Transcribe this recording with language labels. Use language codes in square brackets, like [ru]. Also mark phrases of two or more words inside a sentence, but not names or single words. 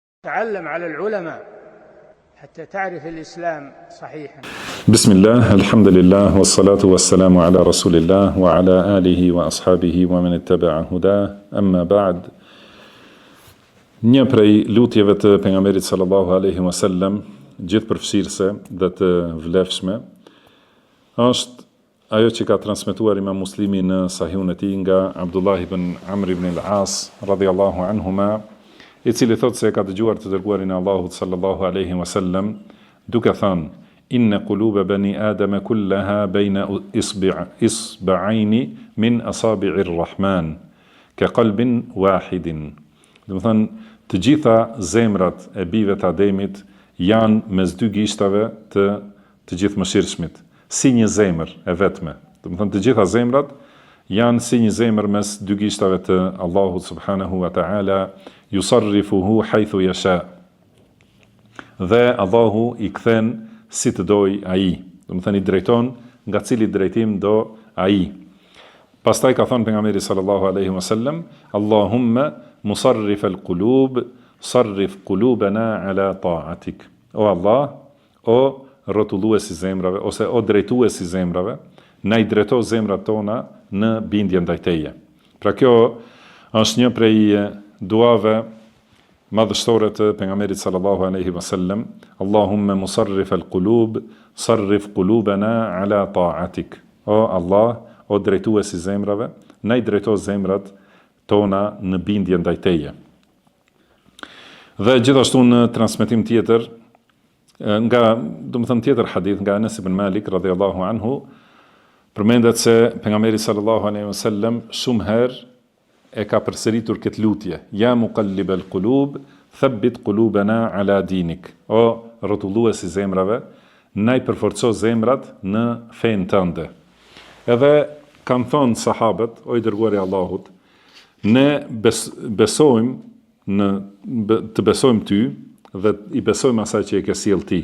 [ar] تعلم على العلماء حتى تعرف الإسلام صحيحا. بسم الله الحمد لله والصلاة والسلام على رسول الله وعلى آله وأصحابه ومن اتبع هداه أما بعد. [sq] Një prej lutjeve të pejgamberit [ar] صلى الله عليه وسلم, [sq] gjithë përfshirëse dhe të vlefshme, është ajo që ka transmetuar Imam Muslimi në Sahihun e tij nga Abdullah ibn Amr ibn al-As [ar] رضي الله عنهما, [sq] i cili thotë se ka dëgjuar të dërguarin e Allahut [ar] صلى الله عليه وسلم [sq] duke thënë: [ar] إن قلوب بني آدم كلها بين إصبعين من أصابع الرحمن كقلب واحد. [sq] Do të thënë, të gjitha zemrat e bijve të Ademit janë mes dy gishtave të gjithëmëshirshmit, si një zemër e vetme. Do të thënë, të gjitha zemrat janë si një zemër mes dy gishtave të Allahut [ar] سبحانه وتعالى يصرفه حيث يشاء. [sq] Dhe Allahu i kthen si të doj ai. Do të thënë, i drejton nga cili drejtim do ai. Pastaj ka thënë pejgamberi [ar] صلى الله عليه وسلم: اللهم مصرف القلوب صرف قلوبنا على طاعتك. [sq] O Allah, o rrotulluesi zemrave ose o drejtuesi zemrave, na i drejto zemrat tona në bindje ndaj teje. Pra kjo është një prej duave madhështore të pejgamberit [ar] صلى الله عليه وسلم: اللهم مصرف القلوب صرف قلوبنا على طاعتك. [sq] O Allah, o drejtuesi zemrave, na i drejto zemrat tona në bindje ndaj teje. Dhe gjithashtu në transmetim tjetër, tjetër hadith nga Anas ibn Malik [ar] رضي الله عنه, [sq] përmendet se pejgamberi [ar] صلى الله عليه وسلم [sq] shumë herë e ka përsëritur këtë lutje: [ar] يا مقلب القلوب ثبت قلوبنا على دينك. [sq] O rrotulluesi zemrave, na i përforco zemrat në fenë tënde. Edhe kanë thonë sahabët: O i dërguari i Allahut, ne besojmë të besojmë ty dhe i besojmë asaj që e ke sjell ti.